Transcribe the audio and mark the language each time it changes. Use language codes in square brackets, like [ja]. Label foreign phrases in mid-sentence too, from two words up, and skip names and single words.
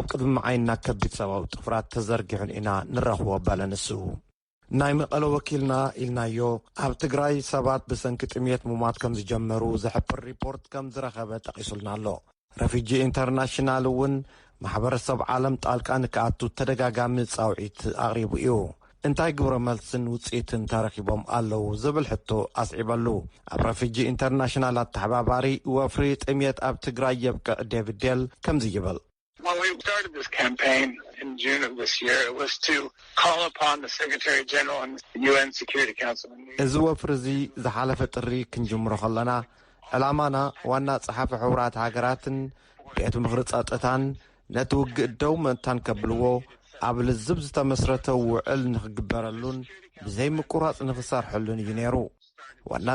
[ti] ቅድሚ ዓይንና ከቢድ ሰብኣዊ ጥፍራት ተዘርጊሑን ኢና ንረኽቦ ኣባለ ንሱ ናይ መቐለ ወኪልና ኢልናዮ ኣብ ትግራይ ሰባት ብሰንኪ ጥሜት ሙማት ከም ዝጀመሩ ዝሕብር ሪፖርት ከም ዝረኸበ ጠቂሱልና ኣሎ ረፊጂ ኢንተርናሽናል እውን ማሕበረሰብ ዓለም ጣልቃ ንክኣቱ ተደጋጋሚ ጻውዒት ኣቕሪቡ እዩ እንታይ ግብረ መልስን ውፅኢትን ተረኺቦም ኣለዉ ዝብል ሕቶ ኣስዒበሉ ኣብ ረፊጂ ኢንተርናሽናል ኣተሓባባሪ ወፍሪ ጥሜት ኣብ ትግራይ የብቅዕ ዴቪድ ዴል ከምዚ ይብል [en] When we started this campaign in June of this year, it was to call upon the Secretary General and the UN Security Council. [ti] እዚ ወፍሪ እዚ ዝሓለፈ ጥሪ ክንጅምሮ ከለና ዕላማና ዋና ጸሓፊ ሕቡራት ሃገራትን ቤት ምኽሪ ጸጥታን ነቲ ውግእ ደው ምእንታን ከብልዎ ኣብ ልዝብ ዝተመስረተ ውዕል ንኽግበረሉን ብዘይምቁራፅ ንኽሰርሐሉን እዩ ነይሩ ዋና